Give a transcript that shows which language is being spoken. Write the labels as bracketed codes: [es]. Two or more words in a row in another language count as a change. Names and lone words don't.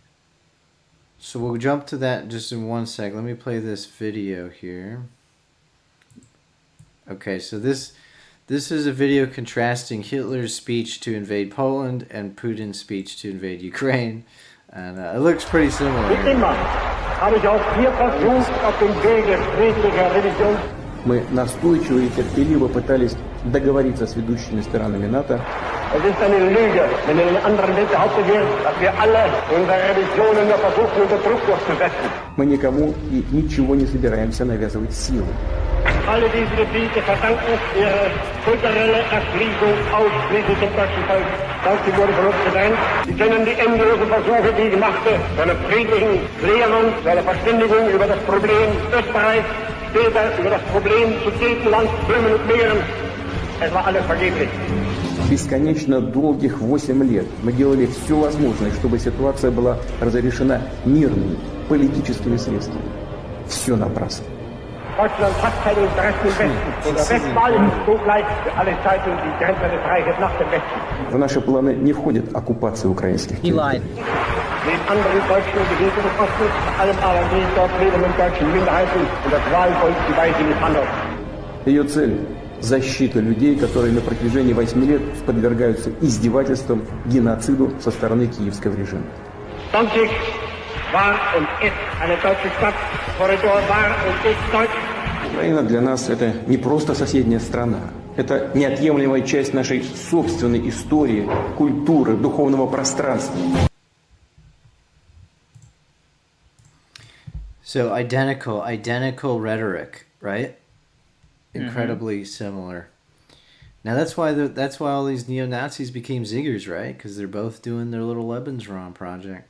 [en] So we'll jump to that just in one sec. Let me play this video here. Okay, so this is a video contrasting Hitler's speech to invade Poland and Putin's speech to invade Ukraine, and it looks pretty similar. [ru] Мы настойчиво и терпеливо пытались договориться с ведущими сторонами НАТО. [de] Es ist eine Lüge, wenn in den anderen Welt behauptet wird, dass wir alle unsere Revisionen nur versuchen, unter Druck durchzusetzen. [ru] Мы никому и ничего не собираемся навязывать силой. [de] Alle diese Gebiete verdanken ihre kulturelle Erschließung ausschließlich dem deutschen Volk. Dazu wurde von uns gedrängt. Sie kennen die endlosen Versuche, die ich machte, zu einer friedlichen Klärung, zu einer Verständigung über das Problem Österreich, später über das Problem Sudetenland, Böhmen und Mähren. Es war alles vergeblich. [ru] Бесконечно долгих 8 лет мы делали все возможное, чтобы ситуация была разрешена мирными, политическими средствами. Все напрасно. [de] Deutschland hat keine Interessen im Westen. Der Westwall ist zugleich für alle Zeiten die Grenze des Reiches nach dem Westen. [ru] В наши планы не входит оккупация украинских [en] He lied. [de] Den anderen deutschen Gebieten des Ostens, vor allem aber die dort lebenden deutschen Minderheiten und das Wahlvolk, die weise misshandelt. [ru] Ее цель – защита людей, которые на протяжении 8 лет подвергаются издевательствам, геноциду со стороны киевского режима. [de] Danzig war und ist eine deutsche Stadt. Korridor war und ist deutsch. [ru] Украина для нас – это не просто соседняя страна. Это неотъемлемая часть нашей собственной истории, культуры, духовного пространства. [en] So identical rhetoric, right? Incredibly similar. Now that's why all these neo-Nazis became ziggers, right? Because they're both doing their little Lebensraum project.